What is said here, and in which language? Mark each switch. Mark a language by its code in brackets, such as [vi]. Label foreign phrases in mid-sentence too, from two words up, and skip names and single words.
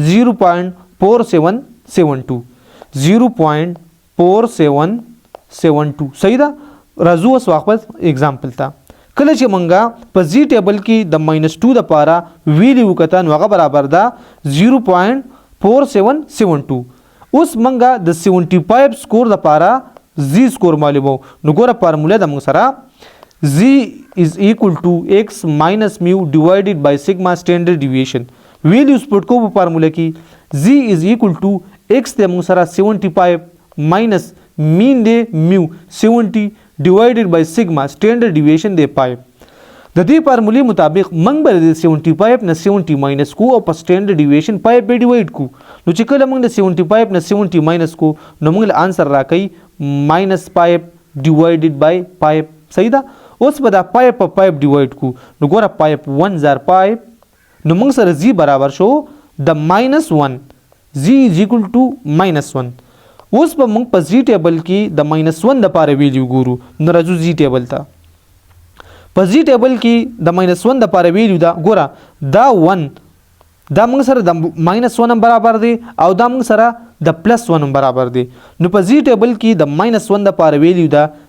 [ps] 0.4772 0.4772 صحیح ده راځو اوس واپس اگزامپل ته کله چې مونږه په z ټیبل کې د -2 د پاره ویلیو کته نو هغه برابر ده 0.4772 اوس مونږه د 75 سکور د پاره z سکور معلومو نو ګوره فارموله د موږ سره [en] z is equal to x minus mu divided by sigma standard deviation [ps] ویلیوز پټ کو په فارموله کې [en] z is equal to x [ps] د موږ سره 75 [en] minus mean [ps] دی mu 70 divided by [en] sigma standard deviation [ps] دی 5 د دې فارمولې مطابق موږ به د 75 نه 70 ماینس کو او په [en] standard deviation [ps] 5 به ډیوایډ کو نو چې کله موږ د 75 نه 70 ماینس کو نو موږ له آنسر راکړي -5 ډیوایډډ بای 5 صحیح ده اوس به دا 5 په 5 ډیوایډ کو نو ګوره 5 1 زار 5 نو موږ سره z برابر شو د -1 [en] z is equal to -1 [ps] اوس به موږ په z ټیبل کې د -1 د پاره ویلیو ګورو نو راځو z ټیبل ته په z ټیبل کې د -1 د پاره ویلیو دا ګوره دا 1 دا موږ سره د -1 برابر دی او دا موږ سره د +1 برابر دی نو په z ټیبل کې د -1 د پاره ویلیو دا